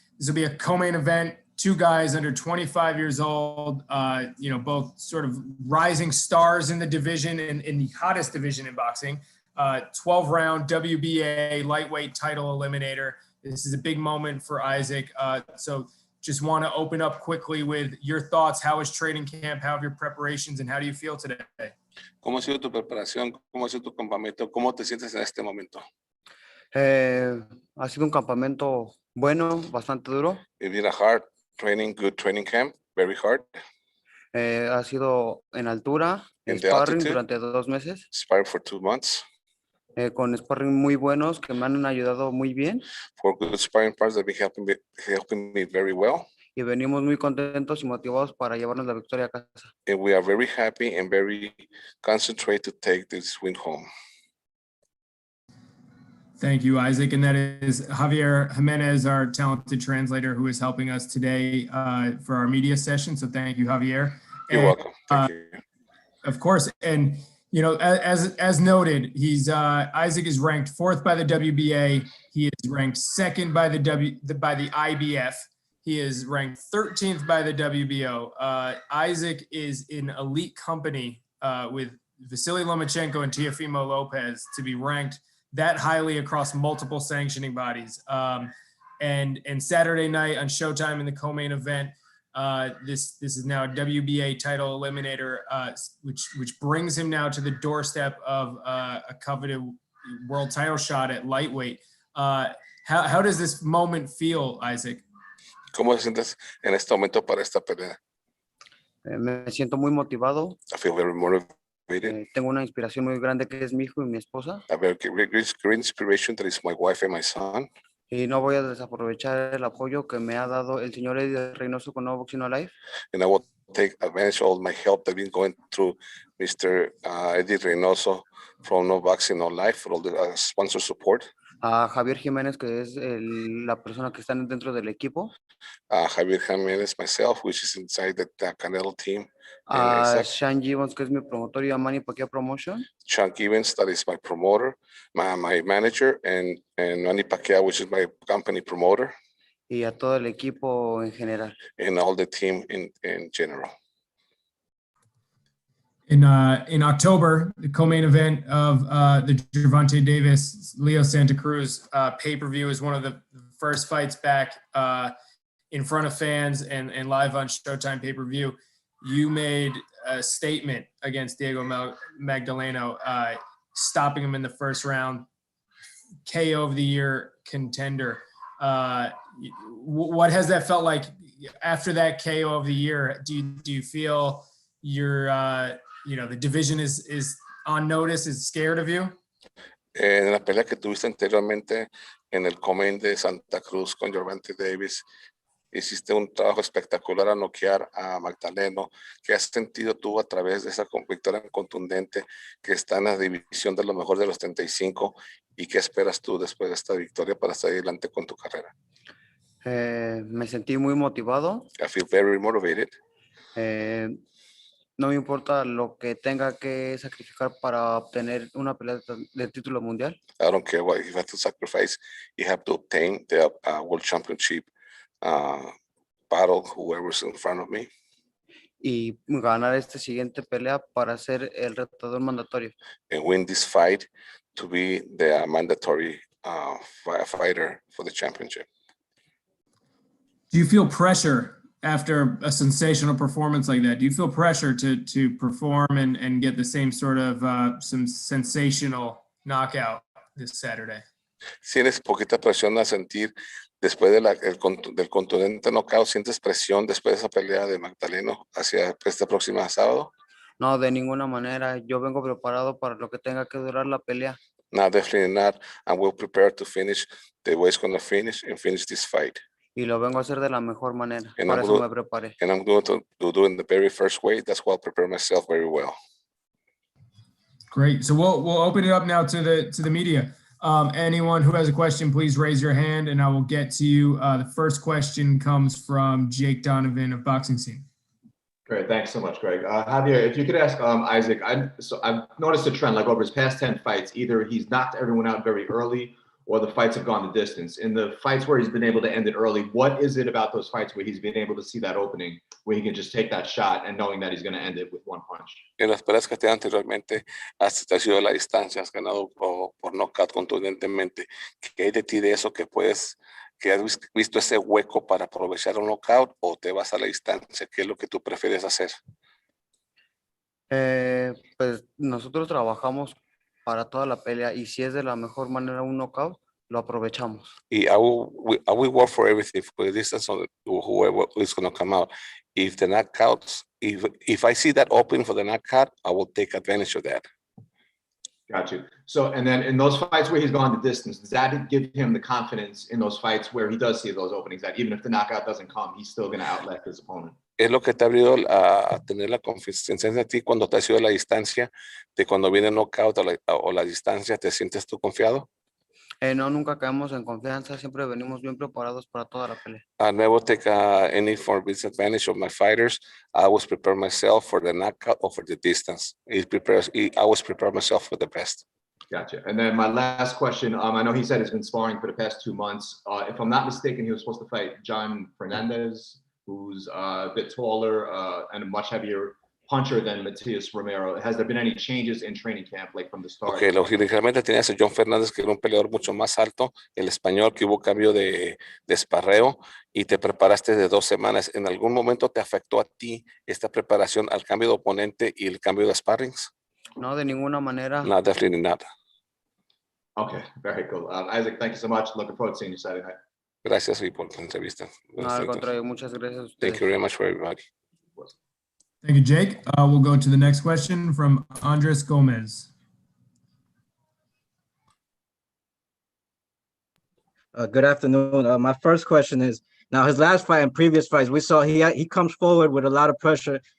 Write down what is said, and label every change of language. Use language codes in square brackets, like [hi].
[en] This will be a co-main event. 2 guys under 25 years old, both sort of rising stars in the division, in the hottest division in boxing. 12-round WBA lightweight title eliminator. This is a big moment for Isaac. So just want to open up quickly with your thoughts. How is training camp? How have your preparations, and how do you feel today? [es] ¿Cómo ha sido tu preparación? ¿Cómo ha sido tu campamento? ¿Cómo te sientes en este momento? Ha sido un campamento bueno, bastante duro. [en] It's been a hard training, good training camp, very hard. [es] Ha sido en altura, [en] In the sparring altitude. [es] durante 2 meses, [en] Sparring for 2 months. [es] con sparring muy buenos que me han ayudado muy bien. [en] For good sparring partners that have been helping me very well. [es] Y venimos muy contentos y motivados para llevarnos la victoria a casa. [en] And we are very happy and very concentrated to take this win home. Thank you, Isaac. And that is Javier Jimenez, our talented translator, who is helping us today for our media session. So thank you, Javier. You're welcome. Thank you. Of course. And, as noted, Isaac is ranked 4th by the WBA. He is ranked 2nd by the IBF. He is ranked 13th by the WBO. Isaac is in elite company with Vasily Lomachenko and Teofimo Lopez to be ranked that highly across multiple sanctioning bodies. And Saturday night on Showtime in the co-main event, this is now a WBA title eliminator, which brings him now to the doorstep of a coveted world title shot at lightweight. How does this moment feel, Isaac? [es] ¿Cómo te sientes en este momento para esta pelea? Me siento muy motivado. [en] I feel very motivated. [es] Tengo una inspiración muy grande que es mi hijo y mi esposa. [en] A very great inspiration that is my wife and my son. [es] Y no voy a desaprovechar el apoyo que me ha dado el señor Eddie Reynoso con No Boxing No Life. [en] And I will take advantage of all my help that I've been going through Mr. Eddie Reynoso from No Boxing No Life for all the sponsor support. [es] A Javier Jiménez, que es la persona que está dentro del equipo. [en] Javier Jiménez, myself, which is inside the Canelo team. [es] A Sean Gibbons, que es mi promotor, y a Manny Pacquiao Promotion. [en] Sean Gibbons, that is my promoter, my manager, and Manny Pacquiao, which is my company promoter. [es] Y a todo el equipo en general. [en] And all the team in general. In October, the co-main event of the Gervonta Davis Leo Santa Cruz pay-per-view is one of the first fights back in front of fans and live on Showtime pay-per-view. You made a statement against Diego Magdaleno, stopping him in the first round, KO of the year contender. What has that felt like after that KO of the year? Do you feel you're the division is on notice, is scared of you? [es] En la pelea que tuviste anteriormente en el co-main de Santa Cruz con Gervonta Davis, hiciste un trabajo espectacular a noquear a Magdaleno. ¿Qué has sentido tú a través de esa victoria contundente que está en la división de lo mejor de los 35? ¿Y qué esperas tú después de esta victoria para estar adelante con tu carrera? Me sentí muy motivado. [en] I feel very motivated. [es] No me importa lo que tenga que sacrificar para obtener una pelea de título mundial. [en] I don't care what you have to sacrifice. You have to obtain the World Championship battle, whoever's in front of me. [es] Y ganar esta siguiente pelea para ser el retador mandatorio. [en] And win this fight to be the mandatory fighter for the championship. Do you feel pressure after a sensational performance like that? Do you feel pressure to perform and get the same sort of some sensational knockout this Saturday? [es] ¿Sientes poquita presión a sentir después del contundente knockout? ¿Sientes presión después de esa pelea de Magdaleno hacia este próximo sábado? No, de ninguna manera. Yo vengo preparado para lo que tenga que durar la pelea. [en] No, definitely not. I'm well prepared to finish the way it's going to finish and finish this fight. [es] Y lo vengo a hacer de la mejor manera. [en] And [es] Por eso me preparé. [en] And I'm going to do it in the very first way. That's why I'll prepare myself very well. Great. So we'll open it up now to the media. Anyone who has a question, please raise your hand and I will get to you. The first question comes from Jake Donovan of Boxing Scene. Great, thanks so much, Greg. Javier, if you could ask Isaac, I've noticed a trend, like over his past 10 fights, either he's knocked everyone out very early or the fights have gone the distance. In the fights where he's been able to end it early, what is it about those fights where he's been able to see that opening, where he can just take that shot and knowing that he's going to end it with one punch? [es] En las peleas que te anteriormente has sido de la distancia, has ganado por knockout contundentemente. ¿Qué hay de ti de eso que has visto ese hueco para aprovechar un knockout o te vas a la distancia? ¿Qué es lo que tú prefieres hacer? Pues nosotros trabajamos para toda la pelea y si es de la mejor manera un knockout, lo aprovechamos. [en] I will work for everything, for the distance or whoever is going to come out. If the knockouts, if I see that opening for the knockout, I will take advantage of that. Got you. So, and then in those fights where he's gone the distance, does that give him the confidence in those fights where he does see those openings, that even if the knockout doesn't come, he's still going to outlet his opponent? [es] Es lo que te ha abrido a tener la confianza en ti cuando te has ido a la distancia, de cuando viene el knockout o la distancia, ¿te sientes tú confiado? No, nunca caemos en confianza, siempre venimos bien preparados para toda la pelea. [en] I never take any disadvantage of my fighters. I always prepare myself for the knockout or for the distance. I always prepare myself for the best. Gotcha. And then my last question, I know he said he's been sparring for the past 2 months. If I'm not mistaken, he was supposed to fight John Fernandez, who's a bit taller and a much heavier puncher than Matias Romero. Has there been any changes in training camp, like from the start? [es] Okay, originalmente tenías a John Fernández, que era un peleador mucho más alto, el español, que hubo cambio de esparreo y te preparaste de 2 semanas. ¿En algún momento te afectó a ti esta preparación al cambio de oponente y el cambio de sparrings? No, de ninguna manera. [en] No, definitely not. Okay, very cool. Isaac, thank you so much. Looking forward to seeing you Saturday night. [es] Gracias por la entrevista. No, al contrario, muchas gracias a ustedes. [en] Thank you very much for everybody. Thank you, Jake. We'll go to the next question from Andres Gomez. Good afternoon. My first question is, now his last fight and previous fights, we saw he comes forward with a lot of pressure.